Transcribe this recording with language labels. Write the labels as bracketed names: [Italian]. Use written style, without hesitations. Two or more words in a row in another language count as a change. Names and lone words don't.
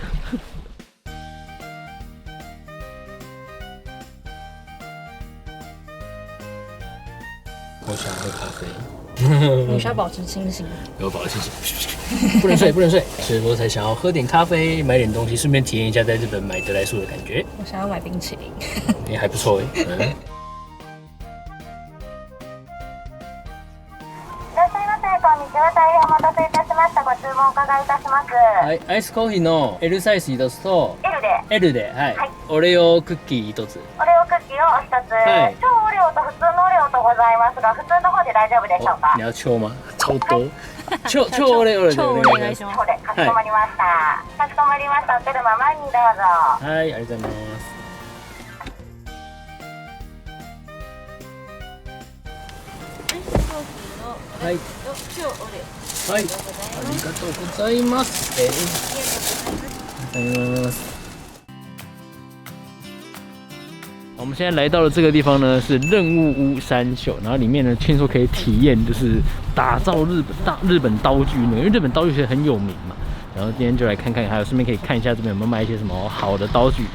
[Chinese] 我想喝咖啡， 你需要保持清醒，有保持清醒，不能睡，不能睡，所以说才想要喝点咖啡，买点东西，顺便体验一下在日本买得来速的感觉。我想要买冰淇淋，也还不错哎。 [Japanese] はい、アイスコーヒーの L サイズ1つと L で、はい、オレオクッキー1つ。オレオクッキーを1つ、はい、超オレオと普通のオレオとございますが、普通の方で大丈夫でしょうか？ [Chinese] 你要超吗？超多。 [Japanese] 超オレオでお願いします。超でかしこまりました。かしこまりました。お車前にどうぞ。はい、ありがとうございます。はい。超オレオ。はい。ありがとうございます。ありがとうございます。 [Chinese] 我们现在来到了这个地方呢，是任务屋山秀，然后里面呢，听说可以体验就是打造日本刀具呢，因为日本刀具其实很有名嘛。然后今天就来看看，还有顺便可以看一下这边有没有卖一些什么好的刀具。